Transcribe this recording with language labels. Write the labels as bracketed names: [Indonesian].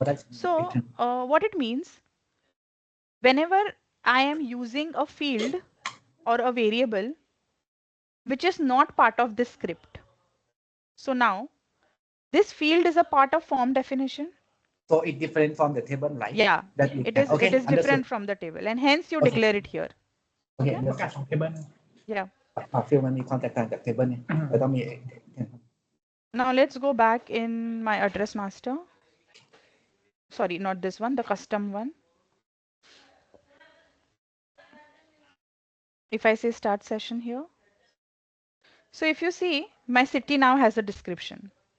[English] So what it means, whenever I am using a field or a variable which is not part of this script. So now this field is a part of form definition. So it's different from the table, right? Yeah, it is. Okay, it is different from the table, and hence you declare it here. Okay. [Thai] ประกาศของ table [English] Yeah. [Thai] ฟิลมันมี contact กับ table เนี่ยเราต้องมี [English] Now let's go back in my address master. Sorry, not this one, the custom one. If I say start session here. So if you see, my city now has a description.